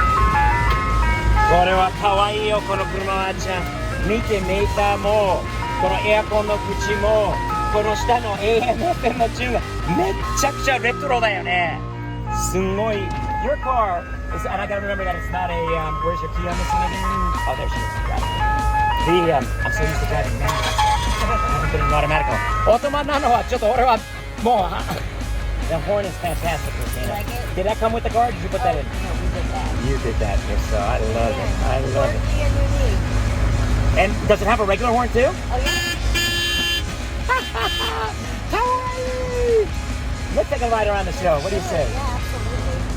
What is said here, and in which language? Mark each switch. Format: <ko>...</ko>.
<ja>これは可愛いよ、この車はあちゃん。見てメーターも、このエアコンの口も、この下の AM/FM のチューンがめっちゃくちゃレトロだよね。すごい。</ja> <en>Your car is, and I gotta remember that it's not a, where's your key on this one again? Oh, there she is. Got it. I'm so used to driving manual. I haven't been in automatic one.</en> <ja>オートマなのはちょっと俺はもう、</ja> <en>The horn is fantastic, Christina. Like it? Did that come with the car? Or did you put that in? No, we did that. You did that, so I love it. I love it. Quirky and unique. And does it have a regular horn too? Oh, yeah. Kawaii! Let's take a ride around the show. What do you say? Yeah, absolutely.</en>